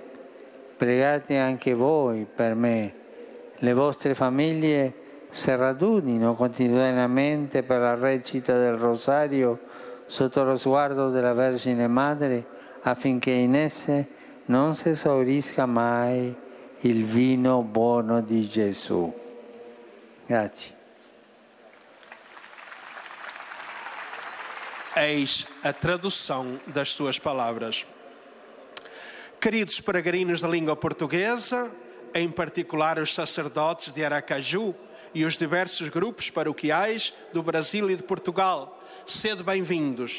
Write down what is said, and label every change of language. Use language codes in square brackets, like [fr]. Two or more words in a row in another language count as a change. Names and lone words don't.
[it] Pregate anche voi per me, le vostre famiglie si radunino quotidianamente per la recita del Rosario sotto lo sguardo della Vergine Madre affinché in esse non si esaurisca mai il vino buono di Gesù. Grazie. [pt] Eis a tradução das suas palavras. Queridos peregrinos da língua portuguesa, em particular os sacerdotes de Aracaju e os diversos grupos paroquiais do Brasil e de Portugal, sede bem-vindos.